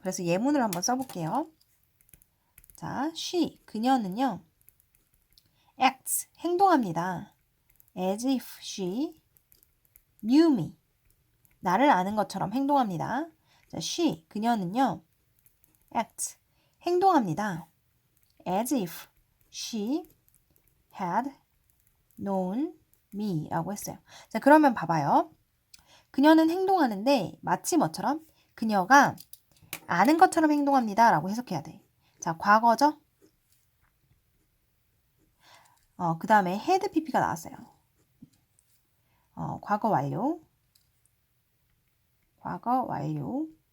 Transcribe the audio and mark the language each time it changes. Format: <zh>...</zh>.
<ko>그래서 예문을 한번 써볼게요. 자,</ko> <en>she,</en> <ko>그녀는요.</ko> <en>acts,</en> <ko>행동합니다.</ko> <en>as if she knew me.</en> <ko>나를 아는 것처럼 행동합니다. 자,</ko> <en>she,</en> <ko>그녀는요.</ko> <en>acts,</en> <ko>행동합니다.</ko> <en>as if she had known me</en> <ko>라고 했어요. 자, 그러면 봐봐요. 그녀는 행동하는데 마치 뭐처럼? 그녀가 아는 것처럼 행동합니다 라고 해석해야 돼. 자, 과거죠? 그 다음에 had pp가 나왔어요. 과거 완료. 과거 완료.</ko>